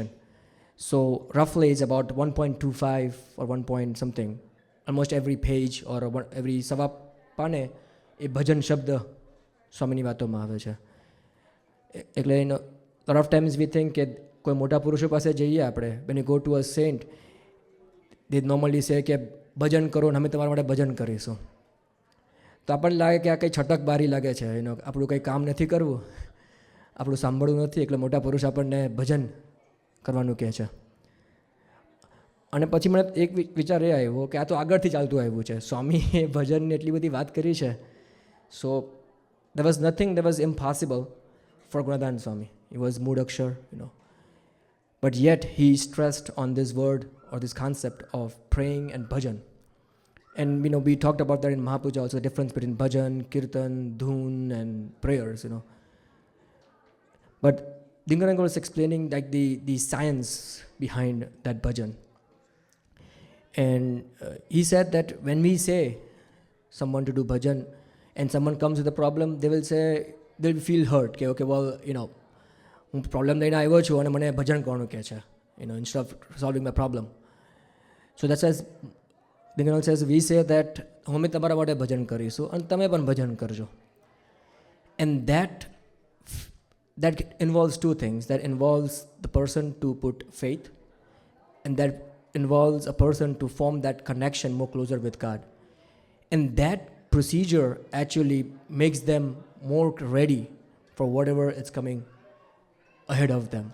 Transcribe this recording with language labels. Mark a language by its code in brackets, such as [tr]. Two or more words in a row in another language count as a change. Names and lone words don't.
[en] So roughly it's about 1.25 or 1 point something. Almost every page or every [gu] સવા પાને આ ભજન શબ્દ સ્વામીની વાતો માં આવે છે. [en] Ekle a lot of times we think that [gu] કોઈ મોટા પુરુષો પાસે જઈએ આપણે, [en] when you go to a saint, they normally say [gu] કે ભજન કરો ને અમે તમારા માટે ભજન કરીશું. તો આપણને લાગે કે આ કંઈ છટક બારી લાગે છે, આપણું કંઈ કામ નથી કરવું, આપણું સાંભળવું નથી, એટલે મોટા પુરુષ આપણને ભજન કરવાનું કહે છે. અને પછી મને એક વિચાર એ આવ્યો કે આ તો આગળથી ચાલતું આવ્યું છે. સ્વામીએ ભજનની એટલી બધી વાત કરી છે. [en] સો there was nothing that was impossible for Gunadan Swami. He was Moodakshar, But yet he stressed on this word or this concept of praying and bhajan. And we talked about that in Mahapuja also, the difference between bhajan, kirtan, dhun and prayers, But Dinkar Uncle was explaining like the science behind that bhajan. And he said that when we say someone to do bhajan and someone comes with a problem, they'll feel hurt. Okay, well, [gu] હું પ્રોબ્લેમ લઈને આવ્યો છું અને મને ભજન કરવાનું કહે છે, [en] instead of solving my problem. So that's as Dinganal says, we say that [gu] અમે તમારા માટે ભજન કરીશું અને તમે પણ ભજન કરજો. [en] And that involves two things. That involves the person to put faith, and that involves a person to form that connection more closer with God. And that procedure actually makes them more ready for whatever is coming ahead of them.